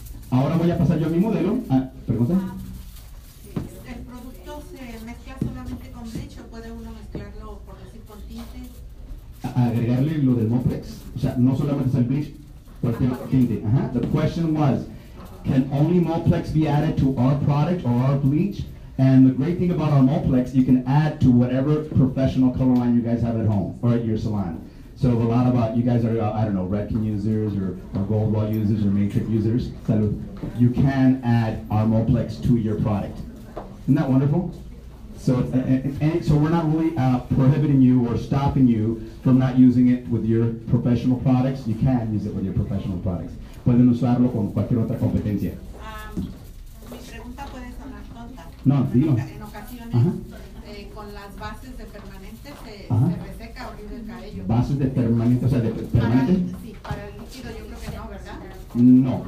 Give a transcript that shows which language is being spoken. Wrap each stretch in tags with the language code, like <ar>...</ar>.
<es>Ahora voy a pasar yo a mi modelo. ¿Pregunta? ¿El producto se mezcla solamente con bleach o puede uno mezclarlo, por decir, con tinte? Agregarle lo del Moeplex, o sea, no solamente es el bleach, cualquier tinte.</es> <en>The question was, can only Moeplex be added to our product or our bleach? And the great thing about our Moeplex, you can add to whatever professional color line you guys have at home or at your salon. So a lot about, you guys are, I don't know, Redken users or Gold Wall users or Matrix users.</en> <es>Salud.</es> <en>You can add our Moeplex to your product. Isn't that wonderful? So, so we're not really prohibiting you or stopping you from not using it with your professional products. You can use it with your professional products.</en> <es>Pueden usarlo con cualquier otra competencia. Mi pregunta puede sonar tonta. No, dilo. En ocasiones, con las bases de permanente se reseca horrible el cabello. ¿Bases de permanente? O sea, de permanente? Sí, para el líquido yo creo que no, ¿verdad?</es>